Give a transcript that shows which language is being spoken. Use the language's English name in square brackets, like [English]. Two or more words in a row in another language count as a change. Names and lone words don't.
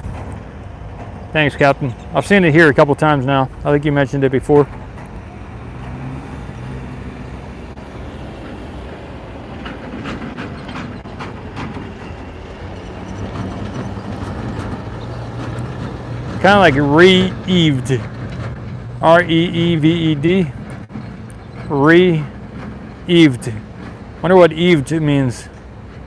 [English] Thanks, Captain. I've seen it here a couple times now. I think you mentioned it before. Kind of like re-eaved. R-E-E-V-E-D. Re-eaved. Wonder what eaved means.